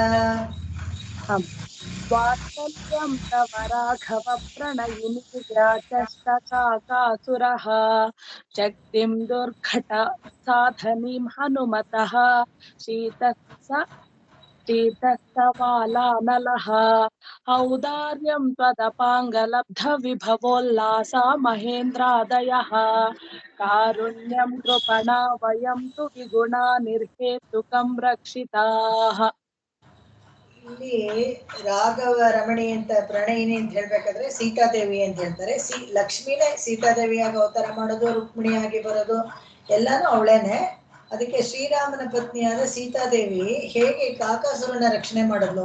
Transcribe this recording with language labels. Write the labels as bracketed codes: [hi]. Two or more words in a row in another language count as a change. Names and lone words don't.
[sa] ವಾತ್ಸಲ್ಯಂ ತವ ರಾಘವ ಪ್ರಣಯಿನಿ ವ್ಯಾಚಷ್ಟಕಾಕಾಸುರಃ ಶಕ್ತಿಂ ದುರ್ಘಟ ಸಾಧನೀಂ ಹನುಮತಃ ಶೀತಸ್ಸವಾಲಾನಲಃ ಔದಾರ್ಯಂ ತ್ವದಪಾಂಗಲಬ್ಧ ವಿಭವೋಲ್ಲಾಸಾ ಮಹೇಂದ್ರಾದಯಃ ಕಾರುಣ್ಯಂ ಕೃಪಣಾ ವಯಂ ತು ವಿಗುಣಾ ನಿರ್ಹೇತುಕಂ ರಕ್ಷಿತಾಃ. [kn] ಇಲ್ಲಿ ರಾಘವ ರಮಣಿ ಅಂತ ಪ್ರಣಯಿನಿ ಅಂತ ಹೇಳ್ಬೇಕಾದ್ರೆ ಸೀತಾದೇವಿ ಅಂತ ಹೇಳ್ತಾರೆ. ಲಕ್ಷ್ಮಿನೇ ಸೀತಾದೇವಿಯಾಗಿ ಅವತಾರ ಮಾಡೋದು, ರುಕ್ಮಿಣಿಯಾಗಿ ಬರೋದು ಎಲ್ಲಾನು ಅವಳೇನೆ. ಅದಕ್ಕೆ ಶ್ರೀರಾಮನ ಪತ್ನಿಯಾದ ಸೀತಾದೇವಿ ಹೇಗೆ ಕಾಕಾಸುರನ ರಕ್ಷಣೆ ಮಾಡಿದ್ಲು.